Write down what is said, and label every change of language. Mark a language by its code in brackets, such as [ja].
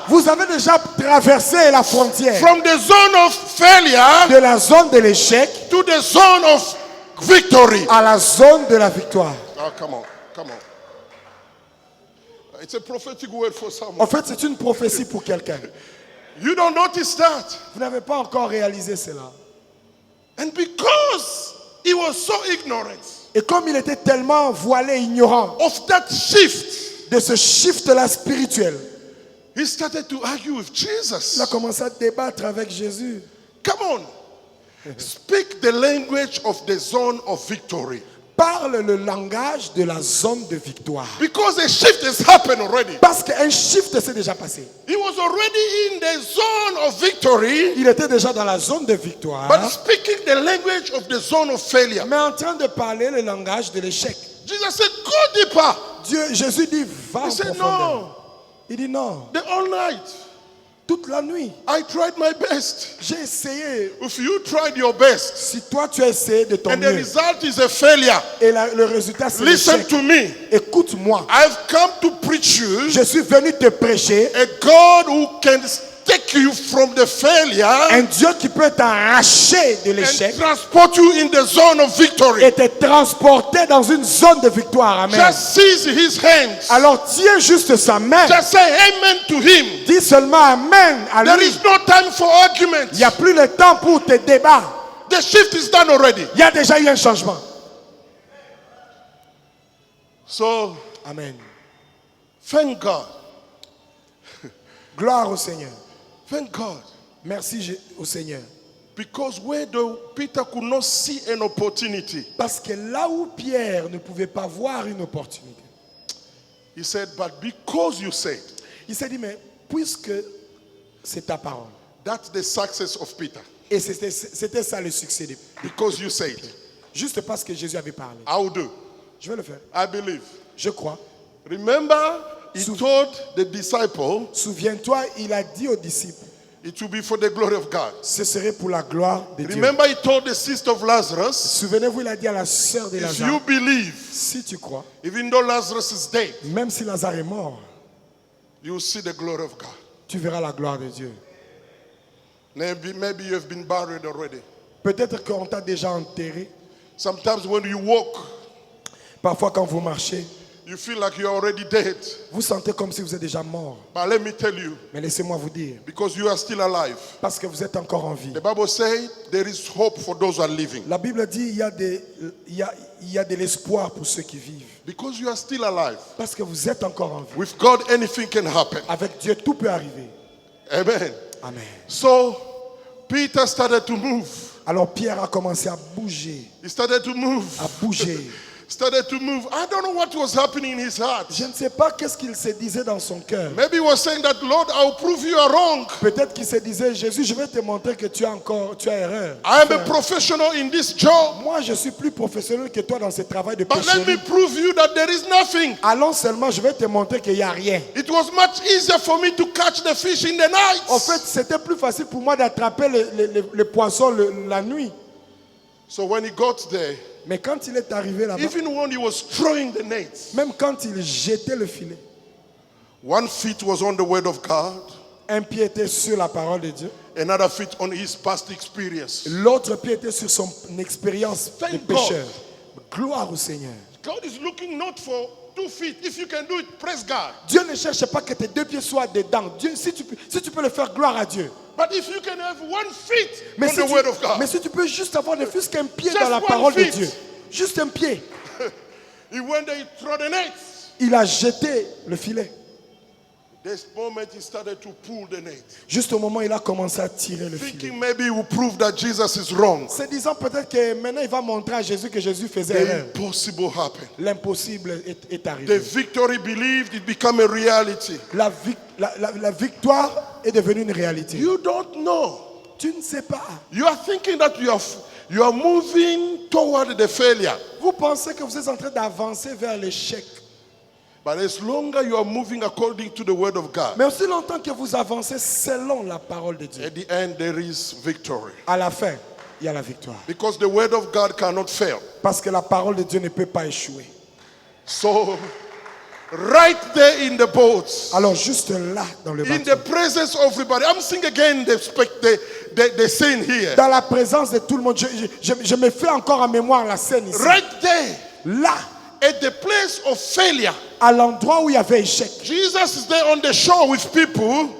[fr] Vous avez déjà traversé la frontière [en] from the zone of failure [fr] de la zone de l'échec [en] to the zone of victory. [fr] à la zone de la victoire. [en] Oh, come on, come on. It's a prophetic word for [fr] En [en] someone. [fr] fait, c'est une prophétie pour quelqu'un. [en] You don't notice that. [fr] Vous n'avez pas encore réalisé cela. [en] And because he was so ignorant [fr] Et comme il était tellement voilé, ignorant [en] of that shift, [fr] de ce shift-là spirituel, [en] he started to argue with [fr] il a [en] Jesus. [fr] commencé à débattre avec Jésus. [en] Come on. Speak the language of the zone of victory. [fr] Parle le langage de la zone de victoire. [en] Because a shift has happened already. [fr] Parce qu'un shift s'est déjà passé. [en] He was already in the zone of victory, [fr] Il était déjà dans la zone de victoire, [en] but speaking the language of the zone of failure. [fr] mais en train de parler le langage de l'échec. [en] Jesus said, go deeper. [fr] Jésus dit, va en [en] He said, [fr] profondeur. [en] no, [fr] Il dit non. [en] the all night. [fr] toute la nuit. [en] I tried my best. [fr] J'ai essayé. [en] If you tried your best [fr] Si toi tu as essayé de ton [en] and the [fr] mieux [en] result is a failure, [fr] et le résultat c'est [en] listen [fr] l'échec, [en] to me. [fr] écoute-moi. [en] I've come to preach you [fr] Je suis venu te prêcher [en] a God who can take you from the failure [fr] un Dieu qui peut t'arracher de l'échec [en] and transport you in the zone of victory. [fr] et te transporter dans une zone de victoire. [en] Amen. Just seize his hands. [fr] Alors tiens juste sa main. [en] Just say amen to him. [fr] Dis seulement Amen à [en] There [fr] lui. [en] is no time for argument. [fr] Il n'y a plus le temps pour tes débats. [en] The shift is done already. [fr] Il y a déjà eu un changement. [en] So, [fr] Amen. [en] thank God. [fr] Gloire au Seigneur. [en] Thank God. [fr] Merci au Seigneur. [en] Because where Peter could not see an opportunity, [fr] Parce que là où Pierre ne pouvait pas voir une opportunité, [en] he said, but because you said, [fr] il s'est dit, mais puisque c'est ta parole. [en] that's the success of Peter. [fr] Et c'était ça le succès. [en] Because you said, [fr] Juste parce que Jésus avait parlé. [en] I'll do. [fr] Je vais le faire. [en] I believe. [fr] Je crois. [en] Remember, he told the disciple, [fr] Souviens-toi, il a dit aux disciples, [en] it will be for the glory of God. [fr] ce serait pour la gloire de Dieu. [en] Remember, he told the sister of Lazarus, [fr] Souvenez-vous, il a dit à la sœur de [en] if you [fr] Lazare, [en] believe, [fr] si tu crois, [en] even though Lazarus is dead, [fr] même si Lazare est mort, [en] you will see the glory of God. [fr] tu verras la gloire de Dieu. [en] Maybe you have been buried already. [fr] Peut-être qu'on t'a déjà enterré. [en] Sometimes when you walk, [fr] Parfois, quand vous marchez, [en] you feel like you're already dead. [fr] vous sentez comme si vous êtes déjà mort. [en] But let me tell you, [fr] Mais laissez-moi vous dire, [en] because you are still alive. [fr] parce que vous êtes encore en vie. [en] The Bible says there is hope for those who are living. [fr] La Bible dit il y a de l'espoir pour ceux qui vivent. [en] Because you are still alive. [fr] Parce que vous êtes encore en vie. [en] With God, anything can happen. [fr] Avec Dieu, tout peut arriver. [en] Amen. [fr] Amen. [en] So, Peter started to move. [fr] Alors Pierre a commencé à bouger. [en] He started to move. [fr] À bouger. [en] Started to move. I don't know what was happening in his heart. [fr] Je ne sais pas qu'est-ce qu'il se disait dans son cœur. [en] Maybe he was saying that, Lord, I'll prove you are wrong. [fr] Peut-être qu'il se disait, Jésus, je vais te montrer que tu as erreur. [en] I am a professional in this job. [fr] Moi, je suis plus professionnel que toi dans ce travail de [en] But let me [fr] péché. [en] prove you that there is nothing. [fr] Allons seulement, je vais te montrer qu'il n'y a rien. [en] It was much easier for me to catch the fish in the night. [fr] En fait, c'était plus facile pour moi d'attraper les poissons la nuit. [en] So when he got there, [fr] Mais quand il est arrivé là-bas, [en] even when he was throwing the nets, [fr] même quand il jetait le filet, [en] one foot was on the word of God, [fr] un pied était sur la parole de Dieu, [en] another foot on his past experience. [fr] l'autre pied était sur son expérience de [en] Thank [fr] pécheur. Gloire au Seigneur. [en] God is looking not for 2 feet. If you can do it, praise God. [fr] Dieu ne cherche pas que tes deux pieds soient dedans. Dieu, si tu peux le faire, gloire à Dieu. [en] But if you can have 1 foot [fr] Mais [en] on [fr] si, [en] the word of God, [fr] mais si tu peux juste avoir ne fût-ce qu'un pied [en] Just [fr] dans la [en] one [fr] parole de [en] feet. [fr] Dieu, juste un pied, [en] he went there, he threw the nets. [fr] il a jeté le filet. [en] This moment he started to pull the net, [fr] Juste au moment où il a commencé à tirer le filet. [en] thinking maybe he will prove that Jesus is wrong. [fr] Se disant peut-être que maintenant il va montrer à Jésus que Jésus faisait [en] The [fr] erreur. [en] impossible happened. [fr] L'impossible est [en] The [fr] arrivé. [en] victory believed it became a reality. [fr] La victoire est devenue une réalité. [en] You don't know. [fr] Tu ne sais pas. [en] You are thinking that you are moving toward the failure. [fr] Vous pensez que vous êtes en train d'avancer vers l'échec. [en] But as longer you are moving according to the word of God, [fr] Mais aussi longtemps que vous avancez selon la parole de Dieu, [en] at the end there is victory. [fr] à la fin, il y a la victoire. [en] Because the word of God cannot fail. [fr] Parce que la parole de Dieu ne peut pas échouer. [en] So, right there in the boat, [fr] Alors juste là, dans le [en] in [fr] bateau, [en] the presence of everybody, I'm seeing again the scene here. [fr] dans la présence de tout le monde, je me fais encore en mémoire la scène ici. [en] Right there, [fr] Là, [en] at the place of failure, [fr] à l'endroit où il y avait échec, [en] Jesus is there on the shore with people,